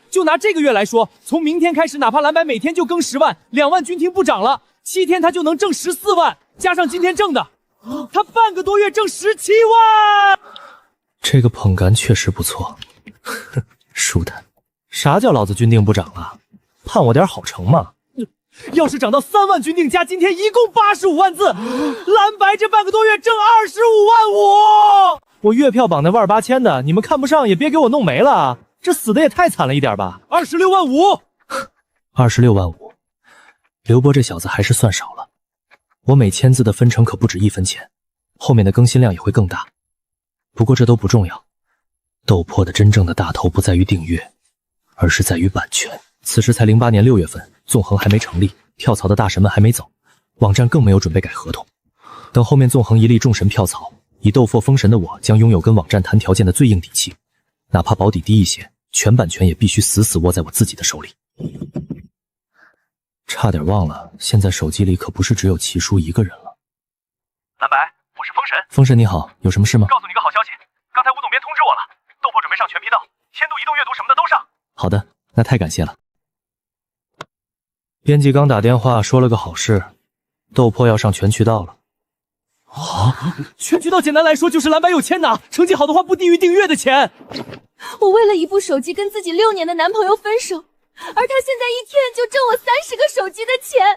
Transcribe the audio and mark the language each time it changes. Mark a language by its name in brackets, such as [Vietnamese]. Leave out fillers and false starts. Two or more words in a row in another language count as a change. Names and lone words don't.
[Chinese] 就拿這個月來說，從明天開始，哪怕藍白每天就更10萬，2萬均聽不漲了，7天他就能掙14萬，加上今天掙的，他半個多月掙17萬。這個捧哏確實不錯，哼，舒坦。啥叫老子均定不漲了？盼我點好成嘛！要是漲到3萬均定加今天一共85萬字，藍白這半個多月掙25 萬5。我月票榜那128千的，你們看不上也別給我弄沒了，這死的也太慘了一點吧！26萬5。 26萬5，劉波這小子還是算少了。我每千字的分成可不止1分錢，後面的更新量也會更大。不過這都不重要，斗破的真正的大頭不在於訂閱，而是在於版權。此時才08年6月份，縱橫還沒成立，跳槽的大神們還沒走，網站更沒有準備改合同。等後面縱橫一力眾神跳槽，以斗破封神的我將擁有跟網站談條件的最硬底氣，哪怕保底低一些，全版權也必須死死握在我自己的手裡。差點忘了，現在手機裡可不是只有齐叔一個人了。藍白，我是封神。封神你好，有什麼事嗎？告诉你个好消息，刚才吴总编通知我了，斗破准备上全频道，1000度移动阅读什麼的都上。好的，那太感謝了。編輯剛打電話說了個好事，豆粕要上全渠道了。全渠道简單來說就是藍白有錢拿，成績好的話不低於訂閱的錢。我為了一部手機跟自己6年的男朋友分手，而他現在一天就挣我30個手機的錢。